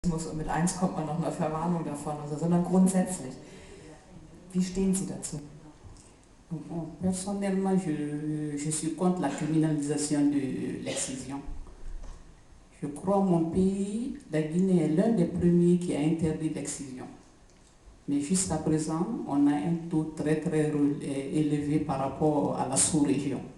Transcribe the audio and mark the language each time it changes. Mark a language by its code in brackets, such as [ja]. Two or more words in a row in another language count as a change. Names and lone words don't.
[de] Und mit 1 kommt man noch eine Verwarnung davon, sondern grundsätzlich. Wie stehen Sie dazu? [fr] Personnellement, je suis contre la criminalisation de l'excision. Je crois que mon pays, la Guinée, est l'un des premiers qui a interdit l'excision. Mais jusqu'à présent, on a un taux très élevé par rapport à la sous-région.